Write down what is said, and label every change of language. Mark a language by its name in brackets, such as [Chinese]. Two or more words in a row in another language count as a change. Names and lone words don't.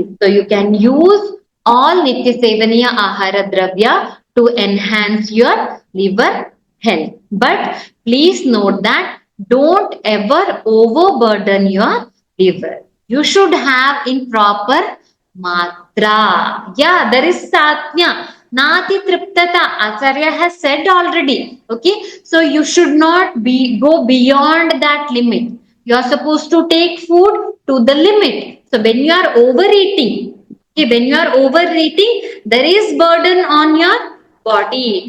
[English] So you can use all [Sanskrit] Nitya Sevaniya Ahara Dravya [English] to enhance your liver health. But please note that don't ever overburden your liver. You should have in proper matra. Yeah, there is satya. [Sanskrit] Nati triptata. [English] Acharya has said already. Okay, so you should not go beyond that limit. You are supposed to take food to the limit. So when you are overeating, okay, when you are overeating, there is burden on your body.